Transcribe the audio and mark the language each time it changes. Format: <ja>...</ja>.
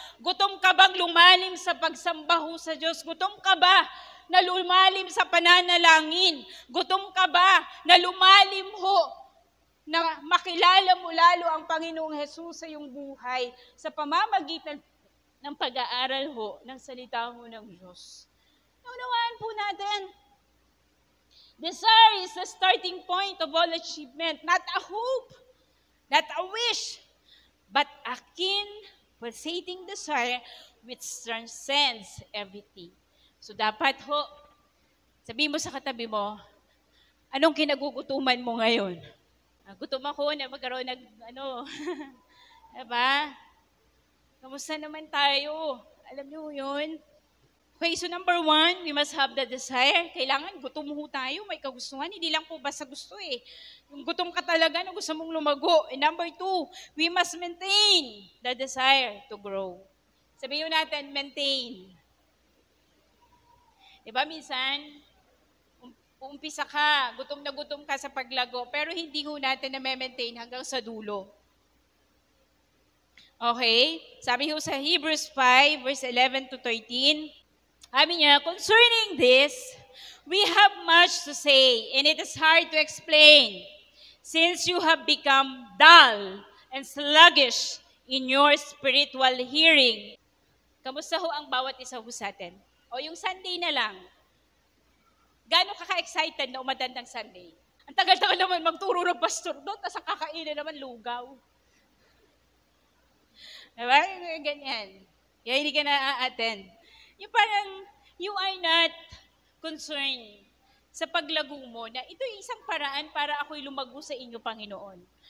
<tl>Gutom ka bang lumalim sa pagsamba ho sa Diyos? Gutom ka ba na lumalim sa pananalangin? Gutom ka ba na lumalim ho na makilala mo lalo ang Panginoong Hesus sa iyong buhay sa pamamagitan ng pag-aaral ho ng salita ho ng Diyos? Naunawaan po natin,</tl> <en>desire is the starting point of all achievement, not a hope, not a wish, but a keen, pulsating desire which transcends everything.</en> <tl>So dapat ho, sabihin mo sa katabi mo, anong kinagugutuman mo ngayon? Gutom ako na magkaroon ng Diba? Kamusta naman tayo? Alam niyo yun?</tl> <en>Okay, so number 1, we must have the desire.</en> <tl>Kailangan gutom ho tayo, may kagustuhan. Hindi lang po basta gusto eh. Yung gutom ka talaga na gusto mong lumago.</tl> <en>And number 2, we must maintain the desire to grow.</en> <tl>Sabihin natin, maintain. Diba minsan, umpisa ka, gutom na gutom ka sa paglago, pero hindi ho natin na maintain hanggang sa dulo. Okay? Sabi ho sa Hebrews 5, verse 11 to 13, sabi niya,</tl> <en>concerning this, we have much to say, and it is hard to explain, since you have become dull and sluggish in your spiritual hearing.</en> <tl>Kamusta ho ang bawat isa ho sa atin? O yung Sunday na lang, gaano ka-excited na umattend ng Sunday? Ang tagal-tagal naman magturo ng pastor doon, tapos ang kakainin naman lugaw. Diba? Ganyan. Kaya hindi ka na-attend. Yung parang,</tl> <en>you are not concerned</en> <tl>sa paglago mo na ito yung isang paraan para ako'y lumago sa inyo, Panginoon.</tl>